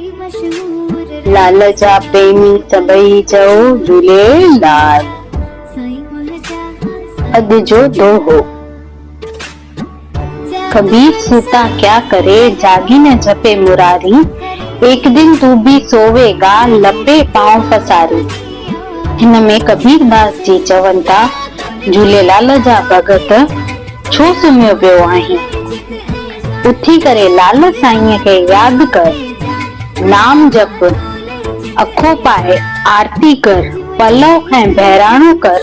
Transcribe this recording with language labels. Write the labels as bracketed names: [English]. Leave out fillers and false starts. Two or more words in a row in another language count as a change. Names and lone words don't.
[Sindhi] लाल जा प्रेमी सभई चओ झूलेलाल। अॼु जो दोहो। [Hindi] कबीर सूता क्या करे जागी न जपे मुरारी। एक दिन तू भी सोवेगा लपे पांव पसारी। [Sindhi] हिन में कबीरदास जी चवनि था झूलेलाल जा भगत छो सुम्हियो पियो आहीं। उथी करे लाल साईंअ खे यादि कर, नाम जप, अखो पाए आरती कर, पलव ऐं बहिराणो कर।